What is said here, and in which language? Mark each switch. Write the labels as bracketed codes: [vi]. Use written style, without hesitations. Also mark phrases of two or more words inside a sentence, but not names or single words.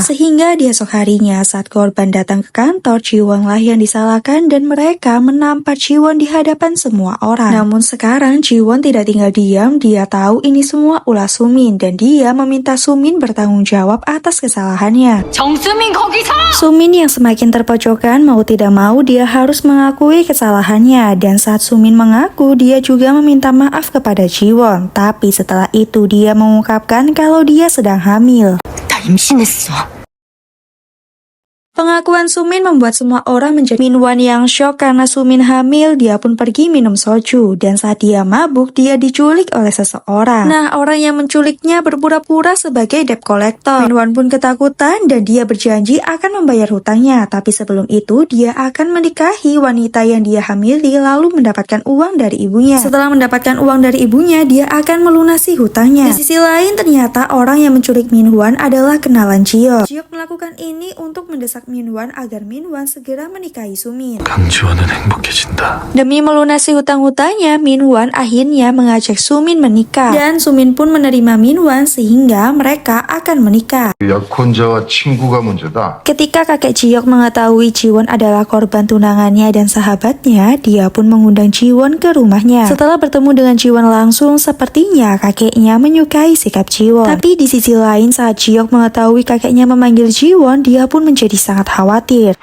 [id] Sehingga di esok harinya saat korban datang ke kantor, Jiwon lah yang disalahkan dan mereka menampar Jiwon di hadapan semua orang. Namun sekarang Jiwon tidak tinggal diam, dia tahu ini semua ulah Sumin dan dia meminta Sumin bertanggung jawab atas kesalahannya. [ko] 정수민 거기서! [id] Sumin yang semakin terpojokkan, mau tidak mau dia harus mengakui kesalahannya, dan saat Sumin mengaku dia juga meminta maaf kepada Jiwon. Tapi setelah itu dia mengungkapkan kalau dia sedang hamil. [ko] 나 임신했어. [id] Pengakuan Sumin membuat semua orang menjadi Minwon yang shock karena Sumin hamil. Dia pun pergi minum soju dan saat dia mabuk dia diculik oleh seseorang. Nah, orang yang menculiknya berpura-pura sebagai [en] debt collector. [id] Minwon pun ketakutan dan dia berjanji akan membayar hutangnya. Tapi sebelum itu dia akan menikahi wanita yang dia hamili lalu mendapatkan uang dari ibunya. Setelah mendapatkan uang dari ibunya, dia akan melunasi hutangnya. Di sisi lain, ternyata orang yang menculik Minwon adalah kenalan Jihyuk. Jihyuk melakukan ini untuk mendesak Minwon agar Minwon segera menikahi Sumin. [ko] 강지원은 행복해진다. [id] Demi melunasi hutang-hutangnya, Minwon akhirnya mengajak Sumin menikah. Dan Sumin pun menerima Minwon sehingga mereka akan menikah. [ko] 약혼자와 친구가 문제다. [id] Ketika kakek Jihyuk mengetahui Jiwon adalah korban tunangannya dan sahabatnya, dia pun mengundang Jiwon ke rumahnya. Setelah bertemu dengan Jiwon langsung, sepertinya kakeknya menyukai sikap Jiwon. Tapi di sisi lain, saat Jihyuk mengetahui kakeknya memanggil Jiwon, dia pun menjadi sangat khawatir.